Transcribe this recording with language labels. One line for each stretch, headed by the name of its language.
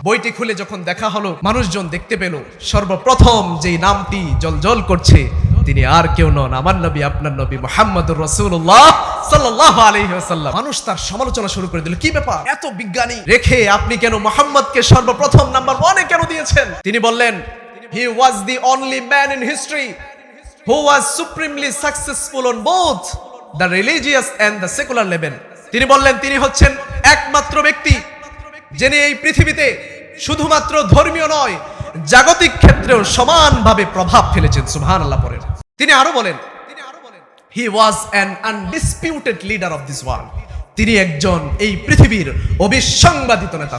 Bangla: বইটি খুলে যখন দেখা হলো, মানুষজন দেখতে পেল সর্বপ্রথম যেই নামটি জ্বলজ্বল করছে তিনি আর কেউ নন, আমার নবী, আপনার নবী মুহাম্মদুর রাসূলুল্লাহ সাল্লাল্লাহু আলাইহি ওয়াসাল্লাম। মানুষ তার সমালোচনা শুরু করে দিল, কি ব্যাপার, এত বিজ্ঞানী রেখে আপনি কেন মুহাম্মদকে সর্বপ্রথম নাম্বার 1 কেন দিয়েছেন? তিনি বললেন,
English: he was the only man in history who was supremely successful on both the religious and the secular level.
Bangla: তিনি বললেন, তিনি হচ্ছেন একমাত্র ব্যক্তি যিনি এই পৃথিবীতে শুধুমাত্র ধর্মীয় নয়, জাগতিক ক্ষেত্রেও সমানভাবে প্রভাব ফেলেছেন। সুবহানাল্লাহ পড়েন। তিনি আরো বলেন,
English: he was an undisputed leader of this world.
Bangla: তিনি একজন এই পৃথিবীর অবিসংবাদিত নেতা।